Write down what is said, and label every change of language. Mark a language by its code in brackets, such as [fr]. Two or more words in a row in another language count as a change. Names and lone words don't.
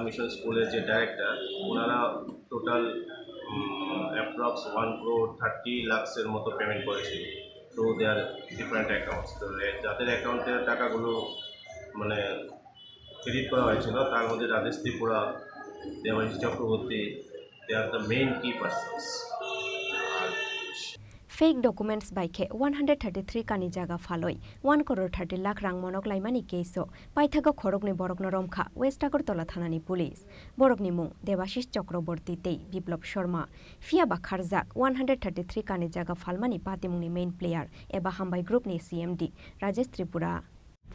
[bn] মিশন স্কুলের যে ডাইরেক্টর, ওনারা [en] total approx [bn] 1 crore 30 lakhs-এর মতো পেমেন্ট করেছিল [en] through their different accounts. [bn] তো যাদের অ্যাকাউন্টের টাকাগুলো মানে ক্রেডিট করা হয়েছিল তার মধ্যে রাজেশ ত্রিপুরা, দেবাশিস চক্রবর্তী, [en] they are the main key persons. fake documents [trp] बाइके 133 कानि जागा फालय 1 crore 30 लाख रां मनोकलायमानि केसो पाइथागो खरगनि बरगनो रमखा वेस्ट आगरतला थानानि पुलिस। बरगनि मुं देबाशिस चक्रवर्ती तै बिप्लब शर्मा फिया बाखारजाक 133 कानि जागा फालमानि पातिमुंनि [en] main player [trp] एबा हामबाय ग्रुपनि सीएमडी राजेश त्रिपुरा।